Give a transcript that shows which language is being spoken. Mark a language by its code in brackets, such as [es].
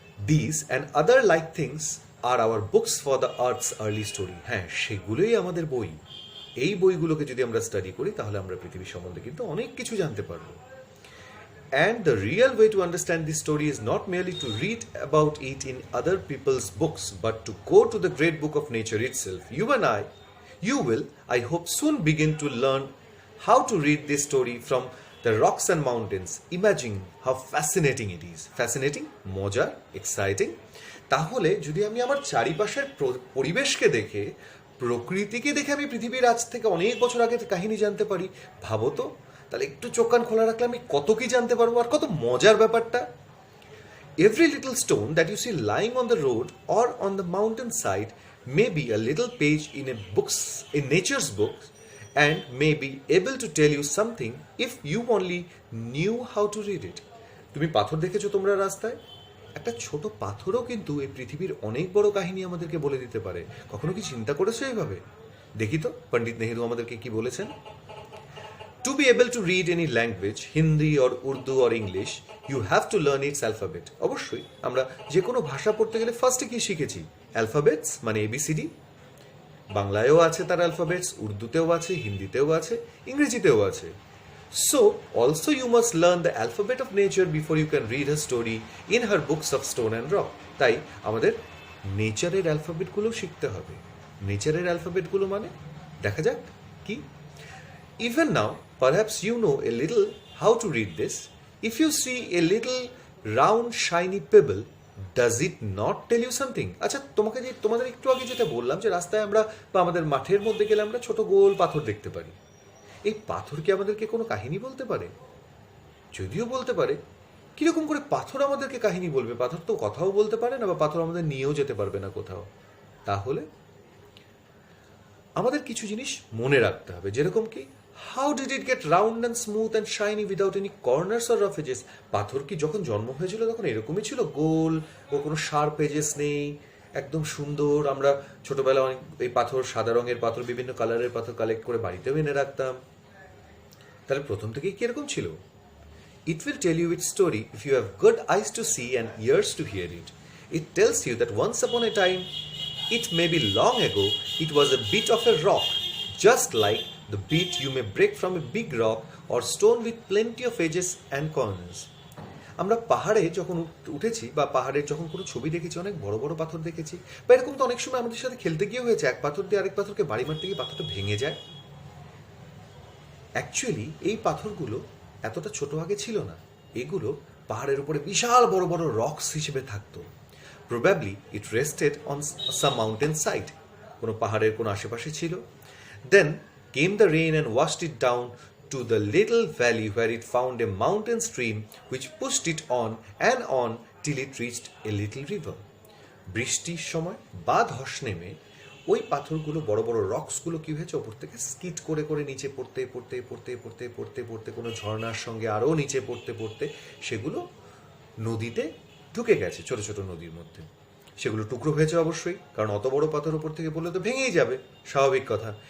[en] These and other like things are our books for the earth's early story. [bn] হ্যাঁ, সেগুলোই আমাদের বই। এই বইগুলোকে যদি আমরা স্টাডি করি, তাহলে আমরা পৃথিবী সম্বন্ধে কিন্তু অনেক কিছু জানতে পারবো। [en] And the real way to understand this story is not merely to read about it in other people's books, but to go to the great book of nature itself. You will, I hope, soon begin to learn how to read this story from the rocks and mountains. Imagine how fascinating it is. Fascinating, মজার, exciting. [bn] তাহলে যদি আমি আমার চারিপাশের পরিবেশকে দেখে, প্রকৃতিকে দেখে আমি পৃথিবীর আজ থেকে অনেক বছর আগের কাহিনী জানতে পারি, ভাবো তো, তাহলে একটু চোখ কান খোলা রাখলে আমি কত কি জানতে পারবো, আর কত মজার ব্যাপারটা। [en] Every little stone that you see lying on the road or on the mountain side may be a little page in nature's books, and may be able to tell you something if you only knew how to read it. [bn] তুমি পাথর দেখেছো তোমরা রাস্তায়? একটা ছোট পাথরও কিন্তু এই পৃথিবীর অনেক বড় কাহিনী আমাদেরকে বলে দিতে পারে। কখনো কি চিন্তা করেছো এইভাবে? দেখি তো পণ্ডিত নেহেরু আমাদেরকে কি বলেছেন। [en] To be able to read any language, Hindi or Urdu or English, you have to learn its alphabet. [bn] অবশ্যই আমরা যে কোনো ভাষা পড়তে গেলে ফার্স্টে কি শিখেছি? অ্যালফাবেটস, মানে ABCD। বাংলায়ও আছে তার অ্যালফাবেটস, উর্দুতেও আছে, হিন্দিতেও আছে, ইংরেজিতেও আছে। [en] So, also you must learn the alphabet of nature before you can read her story in her books of stone and rock. [bn] তাই আমাদের নেচারের অ্যালফাবেটগুলো শিখতে হবে। নেচারের অ্যালফাবেটগুলো মানে দেখা যাক কি। [en] Even now, perhaps you know a little how to read this. If you see a little round shiny pebble, does it not tell you something? [bn] আচ্ছা, তোমাদের একটু আগে যেটা বললাম যে রাস্তায় আমরা বা আমাদের মাঠের মধ্যে গেলে আমরা ছোট গোল পাথর দেখতে পারি। এই পাথর কি আমাদেরকে কোনো কাহিনী বলতে পারে? যদিও বলতে পারে, কিরকম করে পাথর আমাদেরকে কাহিনী বলবে? পাথর তো কথাও বলতে পারে না, বা পাথর আমাদের নিয়েও যেতে পারবে না কোথাও। তাহলে আমাদের কিছু জিনিস মনে রাখতে হবে, যেরকম কি, [en] How did it get round and smooth and shiny without any corners or rough edges? [bn] পাথর কি যখন জন্ম হয়েছিল তখন এরকমই ছিল, গোল, ও কোনো শার্প এজেস নেই, একদম সুন্দর। আমরা ছোটবেলায় অনেক এই পাথর, সাদা রঙের পাথর, বিভিন্ন কালারের পাথর কালেক্ট করে বাড়িতেও এনে রাখতাম। তাহলে প্রথম থেকেই কিরকম ছিল? [en] It will tell you its story if you have good eyes to see and ears to hear it. It tells you that once upon a time, it may be long ago, it was a bit of a rock, just like the bit you may break from a big rock or stone with plenty of edges and corners. [bn] আমরা পাহাড়ে যখন উঠেছি বা পাহাড়ের যখন কোনো ছবি দেখেছি, অনেক বড় বড় পাথর দেখেছি, বা এরকম তো অনেক সময় আমাদের সাথে খেলতে গিয়ে হয়েছে, এক পাথর দিয়ে আরেক পাথরকে বাড়ি মারতে গিয়ে পাথরটা ভেঙে যায়। অ্যাকচুয়ালি এই পাথরগুলো এতটা ছোট আগে ছিল না, এগুলো পাহাড়ের উপরে বিশাল বড় বড় রক্স হিসেবে থাকতো। [en] probably it rested on some mountain side, [bn] কোনো পাহাড়ের কোনো আশেপাশে ছিল। [en] Then came the rain and washed it down to the little valley where it found a mountain stream which pushed it on and on till it reached a little river. [bn] বৃষ্টির সময় বা ধস নেমে ওই পাথরগুলো, বড় বড় রক্সগুলো কি হয়েছে, ওপর থেকে স্কিট করে করে নিচে পড়তে পড়তে পড়তে পড়তে পড়তে পড়তে কোনো ঝর্ণার সঙ্গে আরও নিচে পড়তে পড়তে সেগুলো নদীতে ঢুকে গেছে, ছোট ছোট নদীর মধ্যে। সেগুলো টুকরো হয়েছে অবশ্যই, কারণ অত বড় পাথর উপর থেকে পড়লে তো ভেঙেই যাবে, স্বাভাবিক কথা।